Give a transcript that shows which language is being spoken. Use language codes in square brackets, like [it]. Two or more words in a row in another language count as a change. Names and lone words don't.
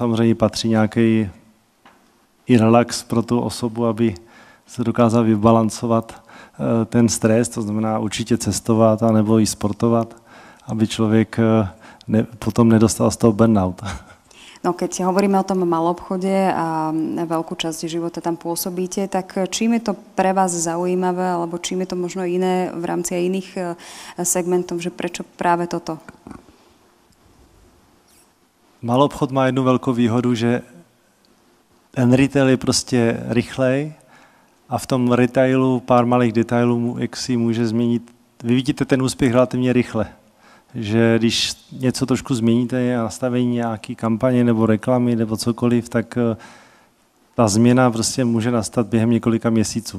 [cs] A k tomu samozřejmě patří nějaký i relax pro tu osobu, aby se dokázal vybalancovat ten stres, to znamená určitě cestovat a nebo i sportovat, aby člověk potom nedostal z toho burnout. [sk] No keď hovoríme o tom maloobchode a veľkú časť života tam pôsobíte, tak čím je to pre vás zaujímavé, alebo čím je to možno iné v rámci aj iných segmentov, že prečo práve toto? [cs] Maloobchod má jednu velkou výhodu, že ten retail je prostě rychlej a v tom retailu pár malých detailů, jak si může změnit, vy vidíte ten úspěch relativně rychle. Že když něco trošku změníte, nastavení nějaký kampaně nebo reklamy nebo cokoliv, tak ta změna prostě může nastat během několika měsíců.